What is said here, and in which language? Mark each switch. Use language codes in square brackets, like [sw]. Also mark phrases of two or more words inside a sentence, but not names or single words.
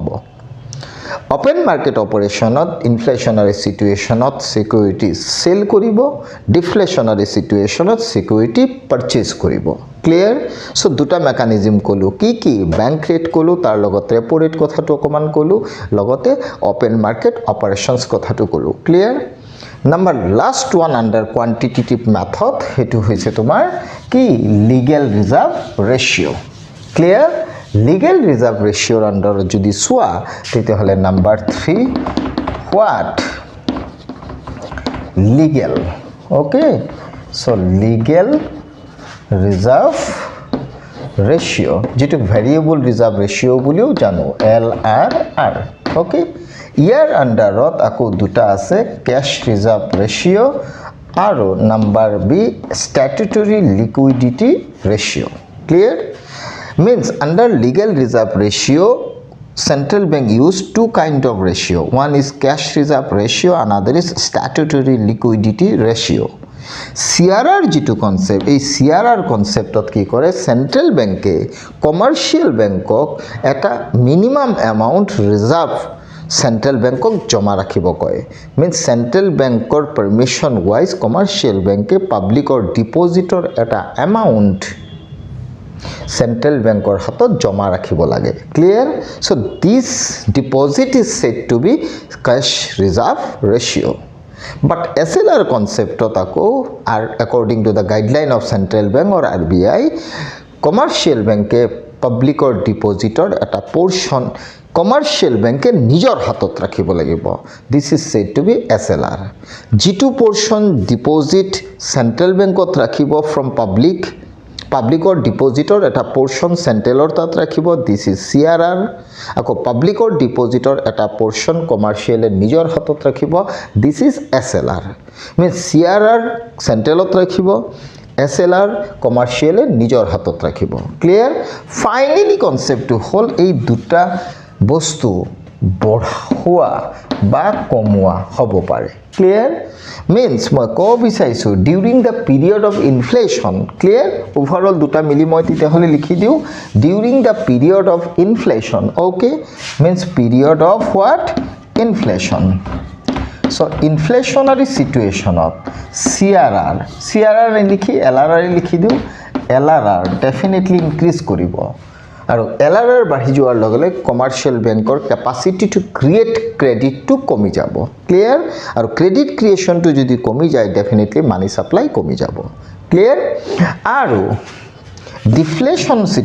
[en] open market operationত inflationary situationত security sell [as] কৰিব [en] deflationary situationত security purchase [as] কৰিব [en] clear so [as] দুটা মেকানিজম কলো কি [en] bank rate [as] কলো তাৰ লগতে [en] repo rate [as] কথাটো অকমান কলো লগতে [en] open market operations [as] কথাটো কলো [en] clear number last one under quantitative method [as] হেতু হৈছে তোমাৰ কি [en] legal reserve ratio clear legal reserve ratio under [as] যদি সোয়া তেতে হলে [en] number 3 what legal okay so legal reserve [as] ratio যেটো [en] variable reserve ratio [as] বুলিও জানো [en] LRR okay [as] ইয়াৰ আন্ডাৰত আকো দুটা আছে [en] cash reserve ratio [as] আৰু [en] number B statutory liquidity ratio clear means under legal reserve ratio central bank use two kind of ratio one is cash reserve ratio another is statutory liquidity ratio [as] CRR jitu concept ei CRR conceptot ki kore [en] central bank [as] e commercial bankok eta [en] minimum amount reserve central [as] bankক জমা ৰাখিব কয় [en] means central [as] bankor [en] permission wise commercial bank [as] এ [en] public or depositor [as] eta amount central bankor hatot joma rakhibo lage clear [en] so this deposit is said to be cash reserve ratio [as] but SLR concept otako are [en] according to the guideline of central [as] bank or RBI [en] commercial bank [as] এ [en] public or depositor [as] eta portion [en] commercial bank [as] এ নিজৰ হাতত ৰাখিব লাগিব [en] this is said to be SLR [as] jitu portion deposit central bank ot rakhibo [en] from public or depositor [as] eta portion central or tat rakhibo [en] this is CRR [as] আকৌ [en] public or depositor [as] eta portion commercial এ নিজৰ হাতত ৰাখিব [en] this is SLR means CRR [as] central ot rakhibo SLR commercial e nijor hatot rakhibo clear finally concept to hol ei duta বস্তু বঢ়োৱা বা কমোৱা হ'ব পাৰে ক্লিয়াৰ means মই কব বিচাৰিছো [en] during the period of inflation clear [as] overall দুটা মিলি মই তিতে হলে লিখি দিও [en] during the period of inflation okay means period of what inflation so inflationary situationত [as] CRR লিখি LRR লিখি দিওঁ LRR [en] definitely increase [as] কৰিব আৰু LRR বাঢ়ি যোৱাৰ লগে লগে [en] commercial bankৰ capacity to create creditটো [as] কমি যাব [en] clear আৰু credit creationটো [as] যদি কমি যায় [en] definitely money supply [as] কমি যাব [en] clear আৰু deflation